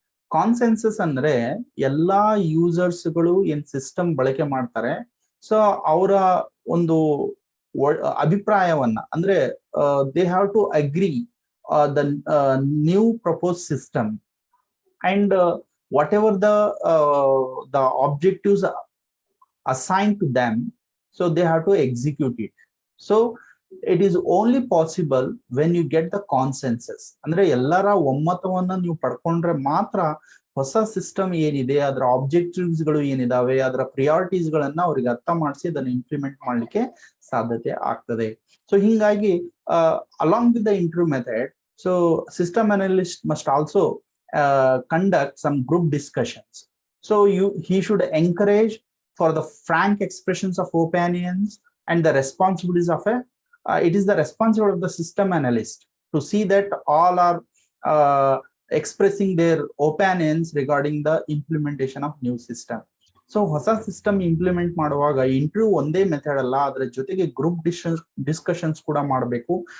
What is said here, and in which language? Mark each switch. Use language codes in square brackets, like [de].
[kn] Consensus ಅಂದ್ರೆ ಎಲ್ಲಾ users ಗಳು ಏನ್ ಸಿಸ್ಟಮ್ ಬಳಕೆ ಮಾಡ್ತಾರೆ, ಸೊ ಅವರ ಒಂದು ಅಭಿಪ್ರಾಯವನ್ನ ಅಂದ್ರೆ [en] They have to agree the new propose system and whatever the objectives assigned to them, so they have to execute it. So it is only possible when you get the consensus. [kn] ಅಂದ್ರೆ ಎಲ್ಲರ ಒಮ್ಮತವನ್ನ ನೀವು ಪಡ್ಕೊಂಡ್ರೆ ಮಾತ್ರ ಹೊಸ system ಏನಿದೆ, ಅದರ objectives ಗಳು ಏನಿದಾವೆ, ಅದರ priorities ಗಳನ್ನ ಅವ್ರಿಗೆ ಅರ್ಥ ಮಾಡಿಸಿ ಅದನ್ನ ಇಂಪ್ಲಿಮೆಂಟ್ ಮಾಡ್ಲಿಕ್ಕೆ ಸಾಧ್ಯತೆ ಆಗ್ತದೆ. ಸೊ ಹಿಂಗಾಗಿ [en] Along with the interview method, so system analyst must also conduct some group discussions. So he should encourage for the frank expressions of opinions and the responsibilities of it is the responsibility of the system analyst to see that all are expressing their opinions regarding the implementation of new system. [kn] So ಹೊಸ system implement ಮಾಡುವಾಗ interview ಒಂದೇ method ಅಲ್ಲ, ಅದರ ಜೊತೆಗೆ group discussions ಕೂಡ ಮಾಡಬೇಕು.